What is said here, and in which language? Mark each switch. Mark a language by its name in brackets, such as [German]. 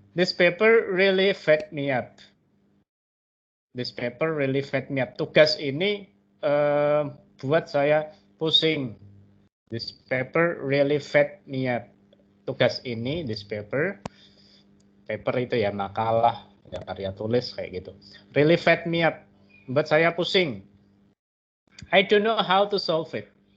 [English] This paper really fed me up. This paper really fed me up. [Indonesian] Tugas ini buat saya pusing. [English] This paper really fed me up. [Indonesian] Tugas ini, [English] this paper [Indonesian] itu ya makalah, ya karya tulis kayak gitu. [English] Really fed me up. [Indonesian] Buat saya pusing. [English] I don't know how to solve it.